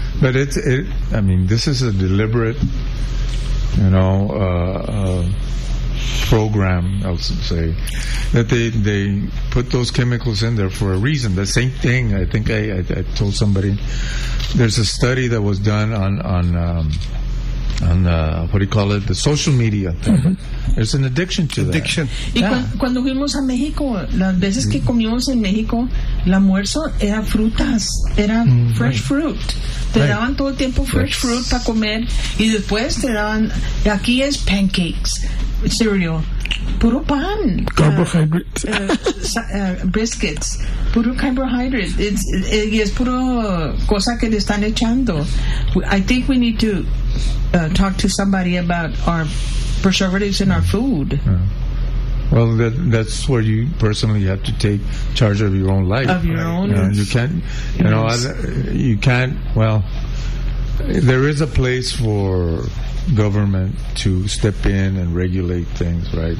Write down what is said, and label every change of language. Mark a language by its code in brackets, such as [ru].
[en] But this is a deliberate, you know, program, I would say, that they put those chemicals in there for a reason. The same thing, I think I told somebody, there's a study that was done on the social media. Mm-hmm. There's an addiction to addiction. That. Addiction. [es] Y cuando fuimos a México, las veces que comimos en México, el almuerzo era frutas, era [en] fresh fruit. [es] Te daban todo el tiempo [en] fresh fruit [es] para comer, y después te daban, aquí es pancakes, cereal, puro pan. [en] Carbohydrates. Biscuits, [es] puro [en] carbohydrates. [es] Y es puro cosa que le están echando. [en] I think we need to talk to somebody about our preservatives in our food. Yeah. Well, that's where you personally have to take charge of your own life. Of your own. You can't. Well, there is a place for government to step in and regulate things, right?